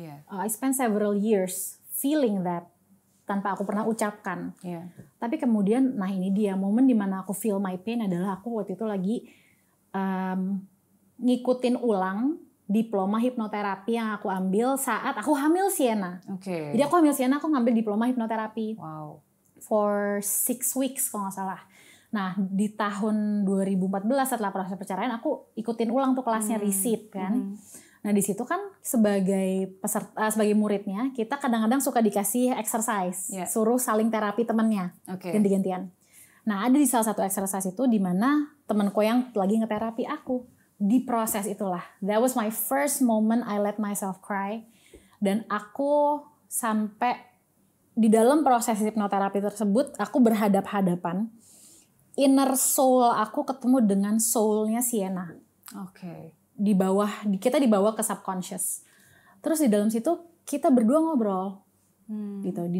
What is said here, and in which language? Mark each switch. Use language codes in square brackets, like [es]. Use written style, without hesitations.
[en] I spent several years feeling that [id] tanpa aku pernah ucapkan. Tapi kemudian, nah ini dia momen dimana aku [en] feel my pain [id] adalah aku waktu itu lagi ngikutin ulang diploma hipnoterapi yang aku ambil saat aku hamil Sienna. Jadi aku hamil Sienna, aku ngambil diploma hipnoterapi. [en] For 6 weeks [id] kalau nggak salah. Nah di tahun 2014 setelah proses perceraian aku ikutin ulang tuh kelasnya receipt kan. Nah di situ kan sebagai peserta, sebagai muridnya kita kadang-kadang suka dikasih exercise, suruh saling terapi temennya, ganti-gantian. Nah ada di salah satu exercise itu di mana temanku yang lagi ngeterapi aku. Di proses itulah, [en] that was my first moment I let myself cry. [id] Dan aku sampai di dalam proses hipnoterapi tersebut, aku berhadap-hadapan. Inner soul aku ketemu dengan soulnya Sienna. Di bawah, kita dibawa ke subconscious. Terus di dalam situ kita berdua ngobrol. Gitu.